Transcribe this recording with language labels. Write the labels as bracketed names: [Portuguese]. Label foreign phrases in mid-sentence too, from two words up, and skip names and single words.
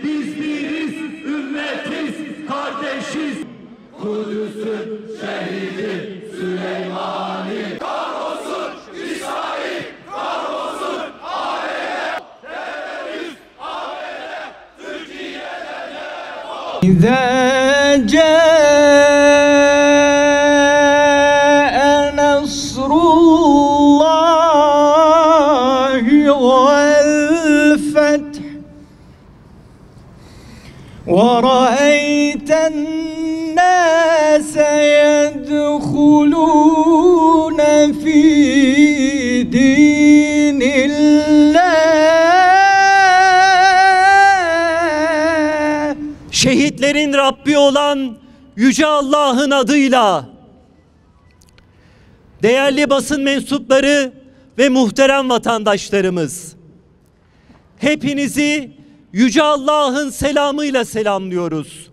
[Turkish] Biz biriz, ümmetiz, kardeşiz. Kudüs'ün şehidi Süleymani. Kahrolsun İsrail. Kahrolsun ABD. Terörist ABD. Türkiye'den defol. [Arabic] إذا جاء نصر الله والفتح ورأيت الناس يدخلون في دين الله. [Turkish] Şehitlerin Rabbi olan Yüce Allah'ın adıyla değerli basın mensupları ve muhterem vatandaşlarımız, hepinizi Yüce Allah'ın selamıyla selamlıyoruz.